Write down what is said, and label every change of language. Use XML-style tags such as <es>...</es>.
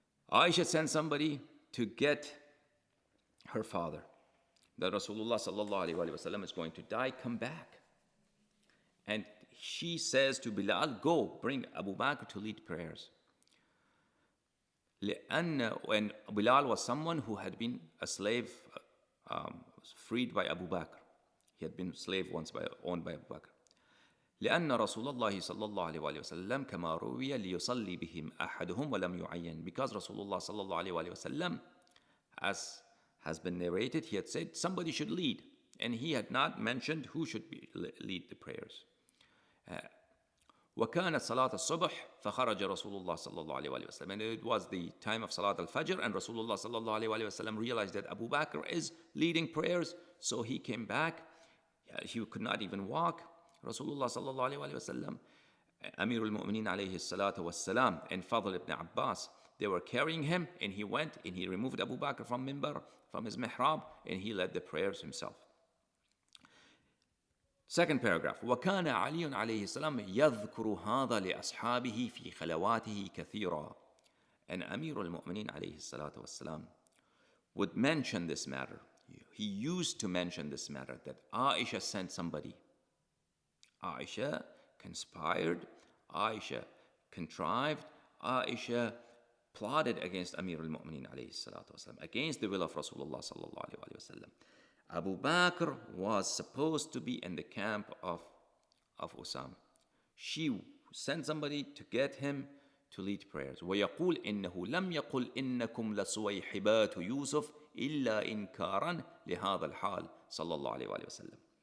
<en>Ayesha sent somebody to get her father, that Rasulullah sallallahu alaihi wasallam is going to die, come back. And she says to Bilal, go, bring Abu Bakr to lead prayers. When Bilal was someone who had been a slave, freed by Abu Bakr. He had been a slave once owned by Abu Bakr.</en> <ar>لأن رسول الله صلى الله عليه وآله وسلم كما روي ليصلي بهم أحدهم ولم يعين.</ar> <en>Because Rasulullah صلى الله عليه وآله وسلم, as has been narrated, he had said somebody should lead, and he had not mentioned who should lead the prayers.</en> <ar>وكانت صلاة الصبح فخرج رسول الله صلى الله عليه وآله وسلم.</ar> <en>And it was the time of Salat al-Fajr, and Rasulullah صلى الله عليه وآله وسلم realized that Abu Bakr is leading prayers, so he came back. He could not even walk. Rasulullah صلى الله عليه وآله وسلم, Amir al-Mu'mineen عليه الصلاة والسلام, and Fadl ibn Abbas, they were carrying him, and he went and he removed Abu Bakr from minbar, from his mihrab, and he led the prayers himself. Second paragraph.</en> <ar>وكان علي عليه السلام يذكر هذا لأصحابه في خلواته كثيرا.</ar> <en>And Amir al-Mu'mineen عليه الصلاة والسلام would mention this matter. He used to mention this matter, that Ayesha sent somebody. Ayesha conspired, Ayesha contrived, Ayesha plotted against Amir al-Mu'mineen alayhi salatu wasalam, against the will of Rasulullah sallallahu alayhi wasallam. Abu Bakr was supposed to be in the camp of Usama. She sent somebody to get him to lead prayers.</en> <ar>ويقول إنه لم يقل إنكم لصويحبات يوسف إلا إنكارا لهذا الحال صلى الله عليه وسلم.</ar>